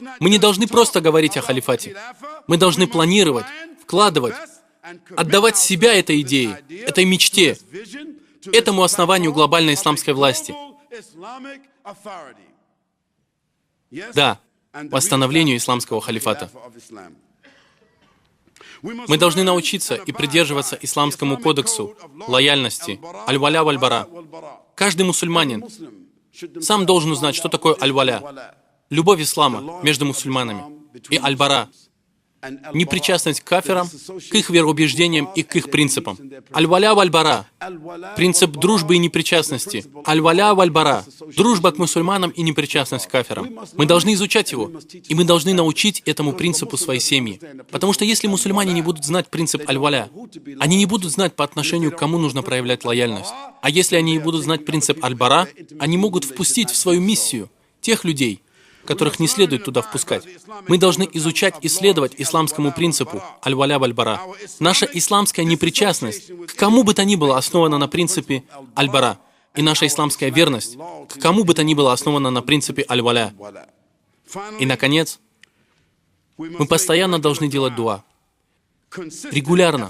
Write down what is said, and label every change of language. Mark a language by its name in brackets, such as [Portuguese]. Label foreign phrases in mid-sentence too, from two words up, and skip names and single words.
[Russian] Мы не должны просто говорить о халифате. Мы должны планировать, вкладывать, отдавать себя этой идее, этой мечте, этому основанию глобальной исламской власти. Да, восстановлению исламского халифата. Мы должны научиться и придерживаться исламскому кодексу лояльности, [Arabic] الولاء والبراء. [Russian] Каждый мусульманин сам должен узнать, что такое аль-валя, любовь ислама между мусульманами, и аль-бара, непричастность к кафирам, к их вероубеждениям и к их принципам. [Arabic] الولاء والبراء, [Russian] принцип дружбы и непричастности. [Arabic] الولاء والبراء, [Russian] дружба к мусульманам и непричастность к кафирам. Мы должны изучать его, и мы должны научить этому принципу своей семьи. Потому что если мусульмане не будут знать принцип аль-валя, они не будут знать, по отношению к кому нужно проявлять лояльность. А если они не будут знать принцип аль-бара, они могут впустить в свою миссию тех людей, которых не следует туда впускать. Мы должны изучать и следовать исламскому принципу [Arabic] الولاء والبراء. [Russian] Наша исламская непричастность к кому бы то ни было основана на принципе аль-бара. И наша исламская верность к кому бы то ни было основана на принципе аль-валя. И, наконец, мы постоянно должны делать дуа. Регулярно.